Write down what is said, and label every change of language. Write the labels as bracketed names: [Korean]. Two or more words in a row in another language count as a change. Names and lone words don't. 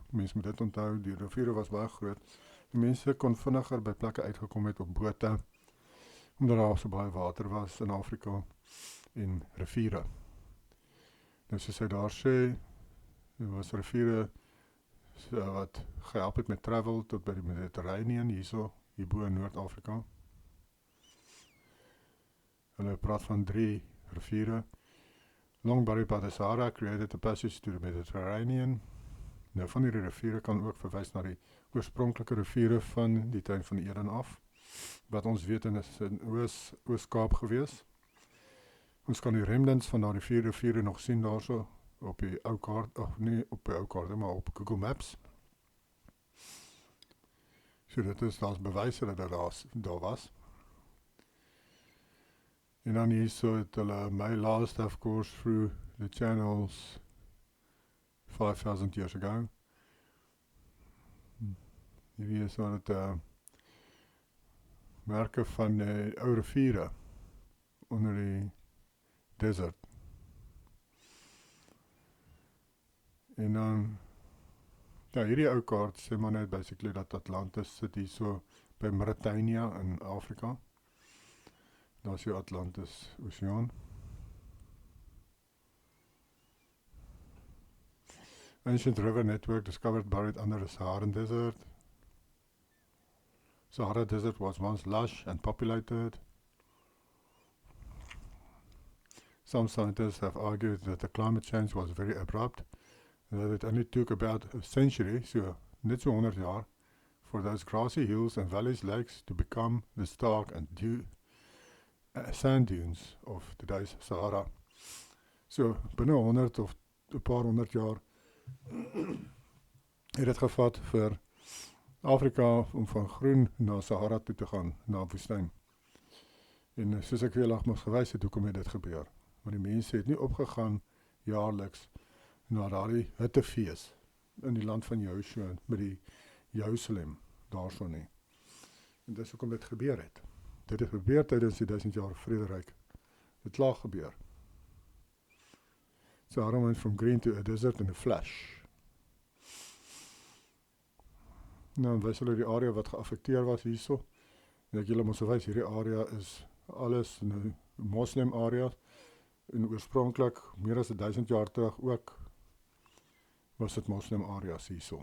[Afrikaans] Mense moet dit onthou, die riviere was baie groot. Die mense kon vinniger by plekke uitgekom het op bote, omdat daar so baie water was in Afrika en riviere. Nou soos hy daar sê, daar was riviere wat gehelp het met travel tot by die Mediterranean, hierbo in Noord-Afrika. Hulle praat van 3 riviere. [English] Long buried by the Sahara created a passage to the Mediterranean. [Afrikaans] Nou van hierdie riviere kan ook verwys na die oorspronklike riviere van die tuin van Eden af, wat ons weet is in Oos-Kaap gewees. Ons kan die remnants van daardie 4 riviere nog sien daarso op die ou kaart, nie op die ou kaart, maar op Google Maps. So dit is, daar's bewyse dat daar was. En dan hierso het hulle my last, [English] of course, through the channels 5,000 years ago. [Afrikaans] Hierdie is wat het merke van ou riviere onder die desert. En dan, ja, hierdie ou kaart sê maar net basically dat Atlantis sit hier so by Mauritania in Afrika. Daar is die Atlantis Oceaan. [English] Ancient river network discovered buried under the Saharan desert. Sahara desert was once lush and populated. Some scientists have argued that the climate change was very abrupt, and that it only took about a century, [Afrikaans] so net so 100 jaar, [English] for those grassy hills and valleys lakes to become the stark and sand dunes of today's Sahara. [Afrikaans] So binne 100 of 'n paar 100 jaar het dit gevat vir Afrika om van groen na Sahara toe te gaan, na woestyn. En soos ek weer nogmaals gewys het, hoekom het dit gebeur? Want die mense het nie opgegaan jaarliks na daardie hittefees in die land van Joshua, by die Jerusalem, daarso nie. En dis hoekom dit gebeur het. Dit het gebeur tydens die 1000 jaar vrederyk. Dit het laag gebeur. [English] Sahara went from green to a desert in a flash. [Afrikaans] Nou, wys hulle die area wat geaffekteer was hierso. En ek julle moet wys, hierdie area is alles 'n moslim area. En oorspronklik, meer as 1000 jaar terug ook, was dit moslim areas hierso.